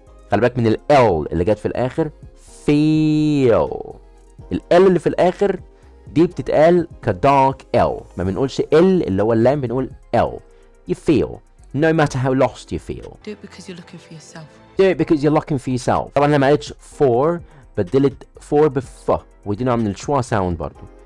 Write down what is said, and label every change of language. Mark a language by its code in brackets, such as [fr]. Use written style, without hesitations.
[ar] خلي بالك من ال L اللي جت في الآخر. [en] feel. [ar] ال L اللي في الآخر دي بتتقال كدارك L، ما بنقولش L اللي هو اللام، بنقول L. [en] You feel no matter how lost you feel. Do it because you're looking for yourself. Do it because you're looking for yourself. [ar] طبعا انا ما قلتش for، بدلت for بف، ودي نوع من الشوا ساوند برضو.